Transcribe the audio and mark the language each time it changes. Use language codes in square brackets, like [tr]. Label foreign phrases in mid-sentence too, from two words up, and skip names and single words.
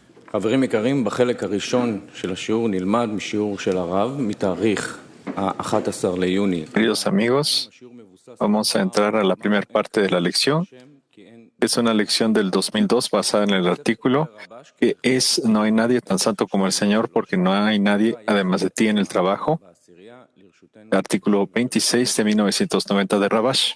[he] חברים יקרים, בחלק הראשון של השיעור נלמד משיעור של הרב מתאריך ה-11 ליוני. [es] Queridos amigos, vamos a entrar a la primera parte de la lección. Es una lección del 2002 basada en el artículo que es "No hay nadie tan santo como el Señor porque no hay nadie además de ti en el trabajo". Artículo 26 de 1990 de Rabash.